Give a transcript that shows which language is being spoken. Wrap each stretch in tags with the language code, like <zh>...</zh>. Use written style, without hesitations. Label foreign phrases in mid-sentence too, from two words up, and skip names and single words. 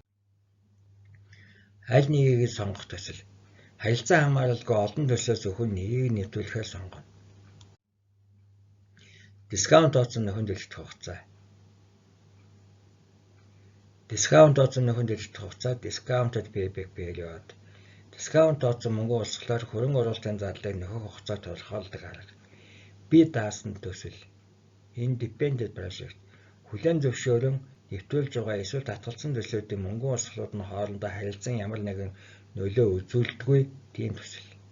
<mn>Аль нэгийг нь сонгох төсөл харилцаа хамааралгүй олон төслөөс зөвхөн нэгийг нэвтрүүлэхээр сонгоно. Дискаунт тооцсон нөхөн төлөвлөлт хугацаа. Дискаунт тооцсон нөхөн төлөвлөлт хугацаа</mn> <en>discounted payback period.</en> <mn>Дискаунт тооцсон мөнгө урсгалаар хөрөнгө оруулалтын зарлалыг нөхөх хугацаа тодорхойлдог арга. Бие даасан төсөл</mn> <en>independent project</en> <mn>хүлээн зөвшөөрөн нэвтрүүлж байгаа эсвэл татгалзсан төслүүдийн мөнгөн урсгалууд нь хоорондоо харилцан ямар нэгэн нөлөө үзүүлдэггүй тийм төсөл.</mn>